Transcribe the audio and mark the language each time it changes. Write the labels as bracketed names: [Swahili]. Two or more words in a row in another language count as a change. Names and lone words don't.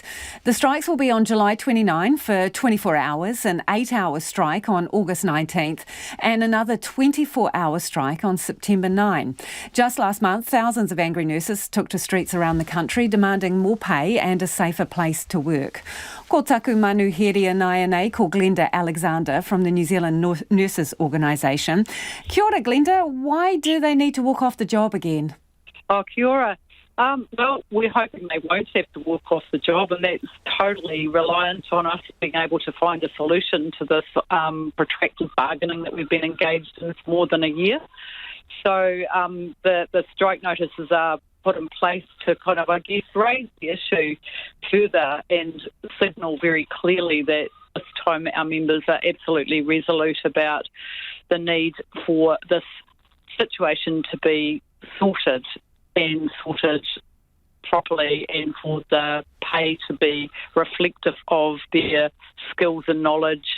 [English] The strikes will be on July 29 for 24 hours, an 8-hour strike on August 19th, and another 24-hour strike on September 9. Just last month, thousands of angry nurses took to streets around the country demanding more pay and a safer place to work. [Māori] Ko taku manuheria nai nei ko Glenda Alexander [English] from the New Zealand Nurses Organisation. [Māori] Kia ora, Glenda. [English] Why do they need to walk off the job again? [Māori] Oh, kia ora. [English] Well, we're hoping they won't have to walk off the job, and that's totally reliant on us being able to find a solution to this protracted bargaining that we've been engaged in for more than a year. So the strike notices are put in place to kind of, I guess, raise the issue further and signal very clearly that this time our members are absolutely resolute about the need for this situation to be sorted properly, and for the pay to be reflective of their skills and knowledge.